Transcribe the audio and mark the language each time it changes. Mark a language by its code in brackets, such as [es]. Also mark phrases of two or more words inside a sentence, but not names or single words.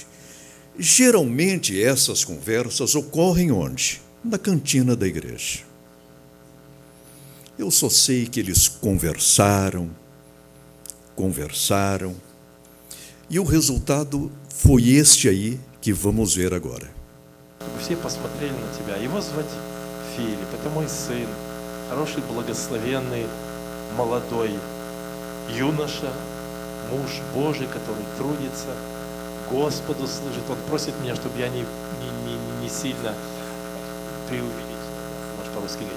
[pt] Geralmente essas conversas ocorrem onde? Na cantina da igreja. Eu só sei que eles conversaram, e o resultado foi este aí que vamos ver agora. [ru] Чтобы все посмотрели на тебя. Его звать Филипп, это мой сын, хороший, благословенный, молодой юноша, муж Божий, который трудится, Господу служит. Он просит меня, чтобы я не сильно преувеличил, может по-русски говорить.